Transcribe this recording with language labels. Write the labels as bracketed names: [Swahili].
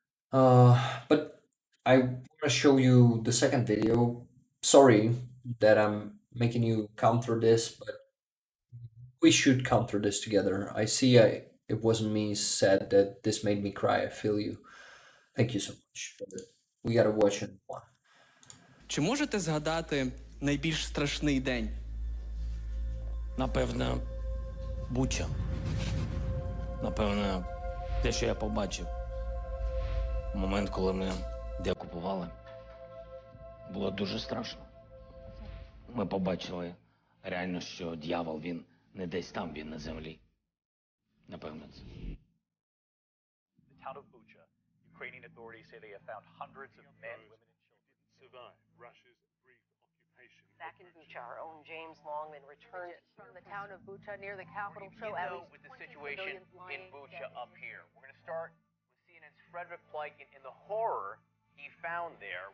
[English] But I want to show you the second video. Sorry that I'm making you come through this, but we should come through this together. I see it wasn't me said that this made me cry. I feel you. Thank you so much. We gotta watch it one. [Ukrainian] Чи можете згадати найбільш страшний день? Напевно, Буча. Напевно, те, що я побачив. Момент, коли мене деокупували, було дуже страшно. Ми побачили реально, що дьявол, він не десь там, він на землі. Напевно, це. [English] The town of Bucha, Ukrainian authorities say they have found hundreds of men, women, and children survive Russia's brief occupation. Back in Bucha, our own James Longman returned from the town of Bucha near the capital. So with the situation in Bucha up here. We're going to start with CNN's Frederick Pleiken and the horror he found there.